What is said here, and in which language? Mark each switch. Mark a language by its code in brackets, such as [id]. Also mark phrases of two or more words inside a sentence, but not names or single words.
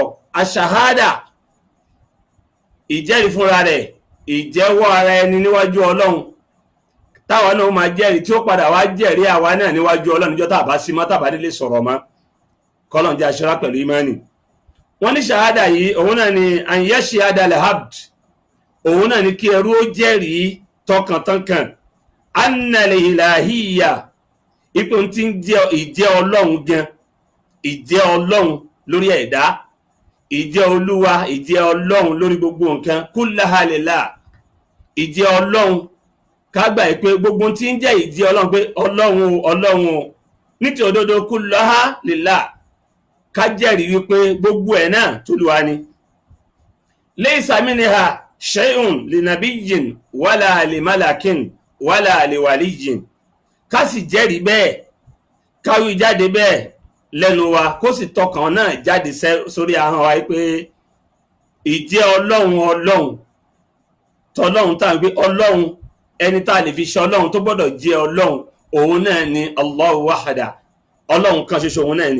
[yo] Àṣàhádà ìjẹ́rìí fúnra rẹ̀, ìjẹ́wọ́ ara ẹni níwájú ọlọ́run, táwa náà máa jẹ́rìí tí ó padà wá jẹ́rìí àwa náà níwájú ọlọ́run níjọ́ tàbá sí mọ́ tàbá délé sọ̀rọ̀ mọ́. Kọ́lọ́n jẹ́ aṣọ́ra pẹ̀lú ìmánì. Wọ́n ní ṣàhádà yìí òun náà ni [ar] أن يشهد العبد, [yo] òun náà ni kí ẹrú ó jẹ́rìí tọkàntọkàn [ar] أن الإلهية, [yo] ipò tí ń jẹ́ ìjẹ́ ọlọ́run gan, ìjẹ́ ọlọ́run lórí ẹ̀dá, ìjẹ́ olúwa, ìjẹ́ ọlọ́run lórí gbogbo nǹkan, [ar] كلها لله, [yo] ìjẹ́ ọlọ́run. Ká gbà pé gbogbo tí ń jẹ́ ìjẹ́ ọlọ́run pé ọlọ́run ní ti òdodo [ar] كلها لله, [yo] ká jẹ́rìí wípé gbogbo ẹ̀ náà t'Olúwa ni. [ar] ليس منها شيء لنبي ولا لملك ولا لولي. [yo] Ká sì jẹ́rìí bẹ́ẹ̀, káwí jáde bẹ́ẹ̀ lẹ́nu wa, kó sì tọkàn náà jáde sórí ahọ́n wa pé ìjẹ́ ọlọ́run tọlọ́run tá à ń gbé ọlọ́run, ẹni tá a lè fi ṣe ọlọ́run tó gbọ́dọ̀ jẹ́ ọlọ́run òun náà ni [ar] الله وحده, [yo] ọlọ́run kan ṣoṣo òun náà ni.